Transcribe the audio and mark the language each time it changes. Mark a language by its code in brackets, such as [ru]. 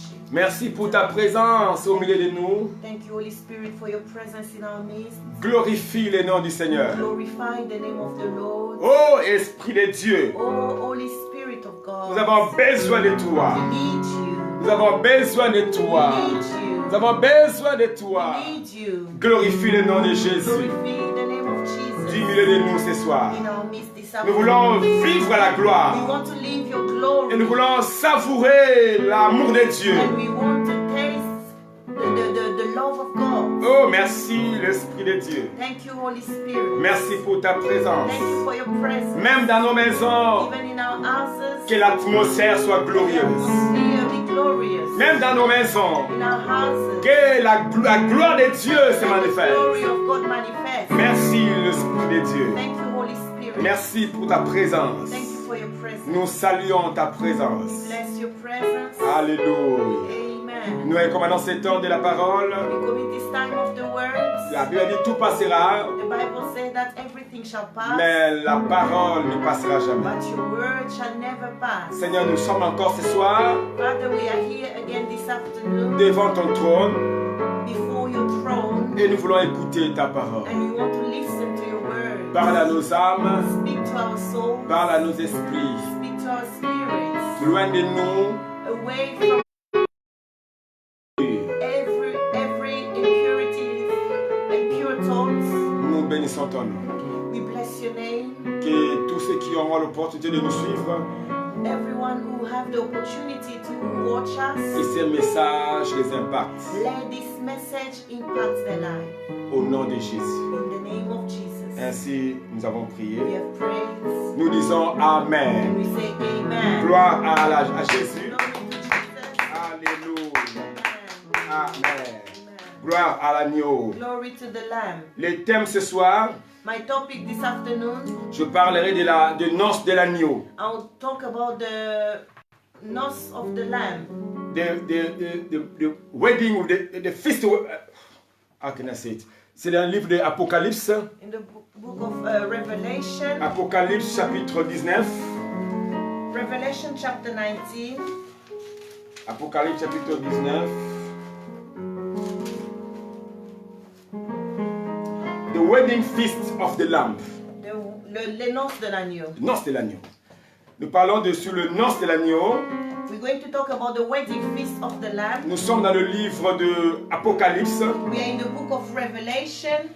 [fr] Merci pour ta présence au milieu de nous. [en] Thank you, Holy Spirit, for your presence in our midst. [fr] Glorifie le nom du Seigneur. [en] Glorify the name of the Lord. [fr] Oh, Esprit de Dieu, [en] Oh, Holy Spirit of God. [fr] nous avons besoin de toi. [en] We need you. [fr] Nous avons besoin de toi. [en] We need you. [fr] Nous avons besoin de toi. [en] We need you. [fr] Glorifie le nom de Jésus [en] Glorify the name of Jesus. [fr] du milieu de nous ce soir. [en] In our midst this [fr] Nous voulons [en] afternoon. [fr] vivre la gloire. [en] We want to live your [fr] Et [en] glory. [fr] nous voulons savourer l'amour de Dieu. [en] And we want to taste the love of God. [fr] Oh, merci l'Esprit de Dieu. [en] Thank you, Holy Spirit. [fr] Merci pour ta présence. [en] Thank you for your presence. [fr] Même dans nos maisons, [en] Even in our houses, [fr] que l'atmosphère soit glorieuse. [en] atmosphere be glorious. [fr] Même dans nos maisons, [en] In our houses, [fr] que la gloire de Dieu se [en] the [fr] manifeste. [en] glory of God manifest. [fr] Merci l'Esprit de Dieu. [en] Thank you, Holy Spirit. [fr] Merci pour ta présence. [en] Thank you for your presence. [fr] Nous saluons ta présence. [en] Bless your presence. Alléluia. Amen. [fr] Nous recommandons ce temps de la parole. [en] We commit this time of the words. [fr] La Bible dit tout passera, [en] The Bible says that everything shall pass, [fr] mais la parole ne passera jamais. [en] but your word shall never pass. [fr] Seigneur, nous sommes encore ce soir [en] Father, we are here again this afternoon [fr] devant ton trône [en] before your throne, [fr] et nous voulons écouter ta parole. [en] and we want to listen to your word. [fr] Parle à nos âmes, [en] Speak to our souls. [fr] parle à nos esprits. [en] Speak to our spirits. [fr] Loin de nous, [en] Away from every impurity and pure thoughts. [fr] nous bénissons ton nom. [en] We bless your name. [fr] Que tous ceux qui auront l'opportunité de nous suivre [en] everyone who have the opportunity to watch us. [fr] Que ces messages les impactent. [en] Let this message impact their life. [fr] Au nom de Jésus. [en] In the name of Jesus. [fr] Ainsi, nous avons prié. [en] We have prayed. [fr] Nous disons Amen. [en] And we say amen. [fr] Gloire à Jésus. [en] Glory to Jesus. Alléluia. Amen. Amen. Amen. [fr] Gloire à l'agneau. [en] Glory to the Lamb. [fr] Le thème ce soir, [en] My topic this afternoon, [fr] je parlerai de noces de l'agneau. [en] I'll talk about the nose of the Lamb. The wedding, [fr] ou [en] the feast. How can I say it? [fr] C'est dans le livre de Apocalypse. [en] In the book of Revelation. [fr] Apocalypse chapitre 19. [en] Revelation chapter 19. [fr] Apocalypse chapitre 19. [en] The wedding feast of the Lamb. [fr] Les noces de l'agneau. Noces de l'agneau. Nous parlons sur le noces de l'agneau. [en] We're going to talk about the wedding feast of the Lamb. [fr] Nous sommes dans le livre de Apocalypse. [en] We are in the book of Revelation.